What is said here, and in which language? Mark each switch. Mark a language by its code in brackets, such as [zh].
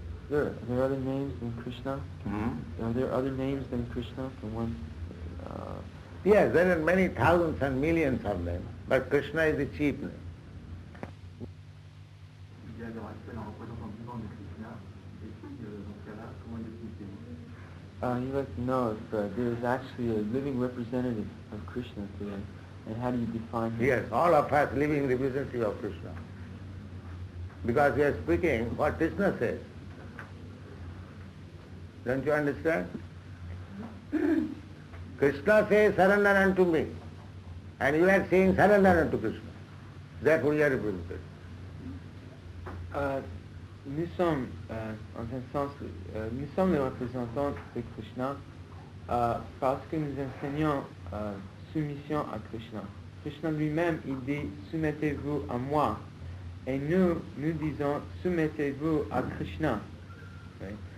[en] There are other names than Krishna? Hmm? Are there other names than Krishna? From one, Yes, there are many thousands and millions of them, but Krishna is the chief name. [fr] Il y a leur actuel un représentant vivant de Krishna, et puis dans ce cas-là, comment il est [en] you'd like to know if there is actually a living representative of Krishna today, and how do you define him? Yes, all of us living representative of Krishna. Because we are speaking what Krishna says. Don't you understand? Krishna says, surrender unto me. And you are saying, surrender unto Krishna. Therefore you are represented. [fr] Nous sommes, en un sens, nous sommes les représentants de Krishna parce que nous enseignons soumission à Krishna. Krishna lui-même, il dit, soumettez-vous à moi. Et nous disons, soumettez-vous à Krishna. Okay?